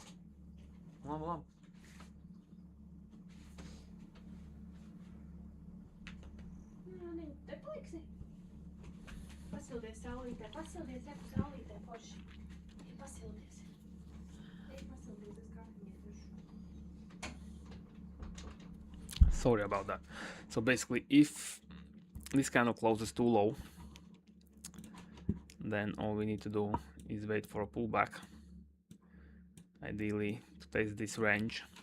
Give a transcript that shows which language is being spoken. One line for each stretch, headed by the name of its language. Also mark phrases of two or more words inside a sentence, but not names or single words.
Latvian: Labi. Nu, te paliksi. Pasildies saulītē, reku saulītē, forši. Pasildies. Pasildies, es kafiju.
English: Sorry about that. So basically, if this candle closes too low, then all we need to do is wait for a pullback, ideally to test this range.